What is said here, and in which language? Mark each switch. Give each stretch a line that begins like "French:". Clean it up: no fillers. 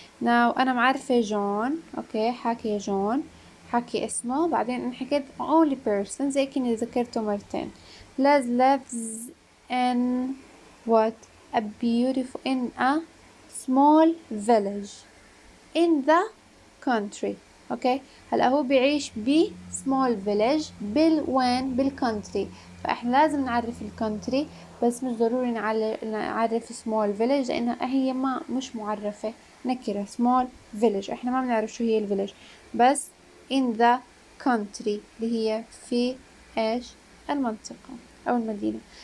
Arabic: now أنا معرفة جون. أوكي. حكي جون، حكي اسمه، بعدين أنا حكيت
English: only person
Arabic: زي كني ذكرته مرتين.
English: Les lives in what? in a small village in the country. Okay.
Arabic: هلا هو بيعيش ب
English: small village
Arabic: وين بالكونتري، فاحنا لازم نعرف الكونتري بس مش ضروري نعرف small village لانها هي مش معرفة نكرة.
English: small village
Arabic: احنا ما بنعرف شو هي الفيلج، بس
English: in the country
Arabic: اللي هي في ايش المنطقة او المدينة.